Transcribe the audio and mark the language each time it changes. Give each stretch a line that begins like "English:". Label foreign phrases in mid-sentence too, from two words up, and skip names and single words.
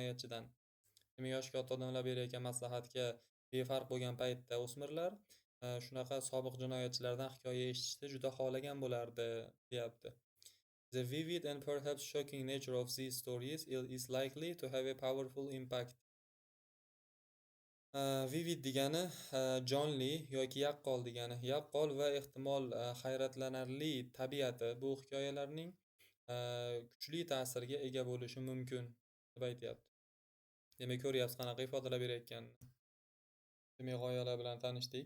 Uzbek: Demak, yoshi katta odamlar berayotgan maslahatga befarq bo'lgan paytda o'smirlar shunaqa sobiq jinoyatchilardan hikoya eshitishni juda xohlagan bo'lardi, deyapti.
English: The vivid and perhaps shocking nature of these stories is likely to have a powerful impact.
Uzbek: Vivid degani jonli yoki yaqqol degani. Yaqqol va ehtimol hayratlanarli tabiati bu hikoyalarning kuchli ta'sirga ega bo'lishi mumkin deb aytyapti. Demak, ko'ryapsiz qanaqa ifodalar berayotganini. Demak, g'oyalar bilan tanishdik.